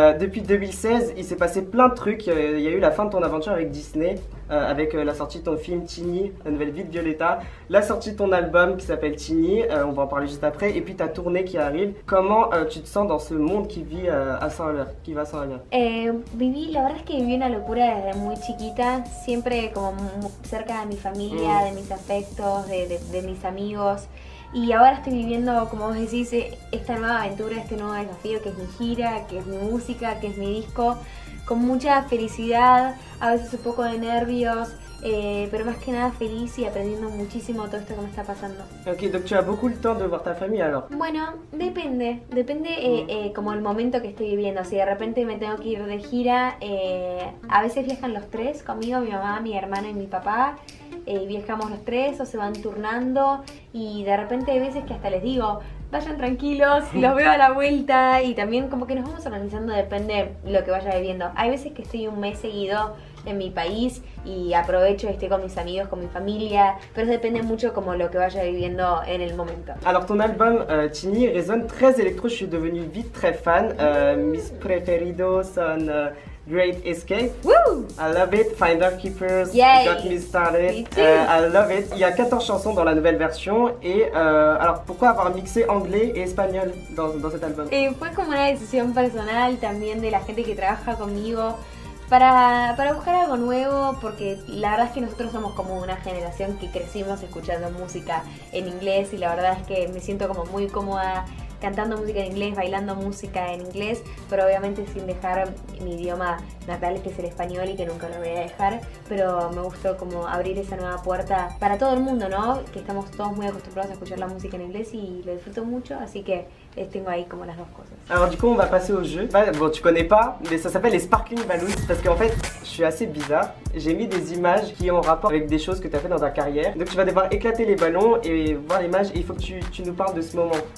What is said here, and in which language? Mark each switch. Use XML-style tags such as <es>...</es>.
<fr>Depuis 2016, il s'est passé plein de trucs. Il y a eu la fin de ton aventure avec Disney, avec la sortie de ton film Tini, la nouvelle vie de Violetta, la sortie de ton album qui s'appelle Tini, on va en parler juste après, et puis ta tournée qui arrive. Comment tu te sens dans ce monde qui vit à Saint-Valeur, qui va à Saint-Valeur?</fr> <es>La verdad es que viví una locura desde muy chiquita, siempre como cerca de mi familia, de mis afectos, de mis amigos. Y ahora estoy viviendo, como vos decís, esta nueva aventura, este nuevo desafío que es mi gira, que es mi música, que es mi disco, con mucha felicidad, a veces un poco de nervios, pero más que nada feliz y aprendiendo muchísimo todo esto que me está pasando.</es> <fr>Ok, donc tu as beaucoup le temps de voir ta famille alors?</fr> <es>Bueno, depende como el momento que estoy viviendo. Si de repente me tengo que ir de gira, a veces viajan los tres conmigo, mi mamá, mi hermano y mi papá. Viajamos los tres o se van turnando y de repente hay veces que hasta les digo, vayan tranquilos, los veo a la vuelta y también como que nos vamos organizando, depende lo que vaya viviendo. Hay veces que estoy un mes seguido en mi país y aprovecho y estoy con mis amigos, con mi familia, pero depende mucho como lo que vaya viviendo en el momento.</es> <fr>Alors ton album Tini résonne très électro, je suis devenue vite très fan.</fr> <es>Mis preferidos son Great Escape. Woo!</es> <en>I love it. Finder Keepers. Yay! Got Me Started. Me too. I love it.</en> <fr>Il y a 14 chansons dans la nouvelle version. Et alors pourquoi avoir mixé anglais et espagnol dans cet album?</fr> <es>Fue como una decisión personal también de la gente que trabaja conmigo para buscar algo nuevo, porque la verdad es que nosotros somos como una generación que crecimos escuchando música en inglés y la verdad es que me siento como muy cómoda cantando música en inglés, bailando música en inglés, pero obviamente sin dejar mi idioma natal, que es el español y que nunca lo voy a dejar, pero me gustó como abrir esa nueva puerta para todo el mundo, ¿no? Que estamos todos muy acostumbrados a escuchar la música en inglés y lo disfruto mucho, así que tengo ahí como las dos cosas.</es> <fr>Alors du coup on va passer au jeu. Bon tu connais pas, mais ça s'appelle les Sparkling Balloons parce qu'en fait je suis assez bizarre. J'ai mis des images qui ont rapport avec des choses que tu as fait dans ta carrière. Donc tu vas devoir éclater les ballons et voir l'image et il faut que tu nous parles de ce moment.</fr>